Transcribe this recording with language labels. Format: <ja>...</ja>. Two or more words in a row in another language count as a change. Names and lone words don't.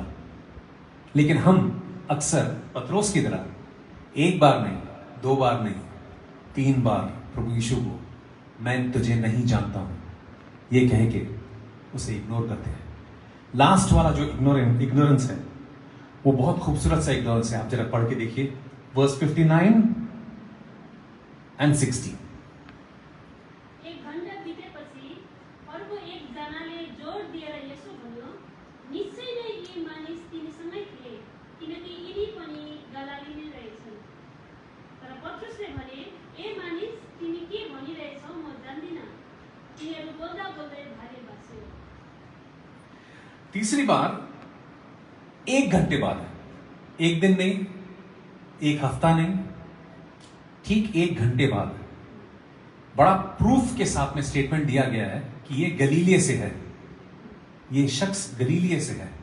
<hi>लेकिन हम अक्सर पत्रोस की तरह एक बार नहीं, 2 बार नहीं, 3 बार प्रभु यीशु को मैं तुझे नहीं जानता हूं ये कह के उसे इग्नोर करते हैं। लास्ट वाला जो इग्नोरेंस है वो बहुत खूबसूरत सा इग्नोरेंस है। आप जरा पढ़ के देखिए वर्स 59 and 60।</hi> <ne>एक घण्टा बीतेपछि अर्को एकजनाले जोड दिएर यसो भन्यो, निश्चय नै यी मानिस तिनीसँगै थिए, किनकि यिनी पनि गलाली नै रहेछन्। तर पत्रुसले भने, ए मानिस, तिमी के भनिरहेछौ म जान्दिन। तिनीहरू बोल्दा बोल्दै भारी भाष्यो।</ne> <hi>तीसरी बार 1 घंटे बाद, एक दिन नहीं, एक हफ्ता नहीं, ठीक 1 घंटे बाद बड़ा प्रूफ के साथ में स्टेटमेंट दिया गया है कि ये गलीलिये से है, ये शख्स गलीलिये से है।</hi>